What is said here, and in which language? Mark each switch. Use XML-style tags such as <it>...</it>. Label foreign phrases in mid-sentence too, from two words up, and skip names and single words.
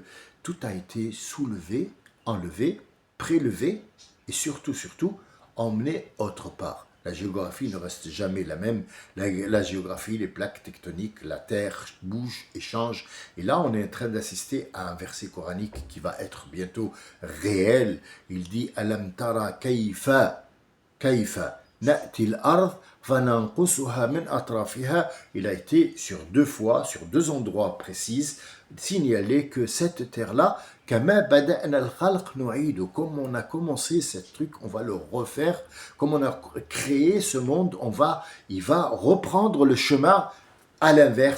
<fr>Tout a été soulevé, enlevé, prélevé et surtout, emmené autre part. La géographie ne reste jamais la même. La géographie, les plaques tectoniques, la terre bouge et change. Et là, on est en train d'assister à un verset coranique qui va être bientôt réel. Il dit</fr> <ar>ألم تر كيف نأتي الأرض فننقصها من أطرافها.</ar> <fr>Il a été sur deux fois, sur deux endroits précis, signalé que cette terre-là, comme on a commencé ce truc, on va le refaire. Comme on a créé ce monde, il va reprendre le chemin à l'inverse.</fr>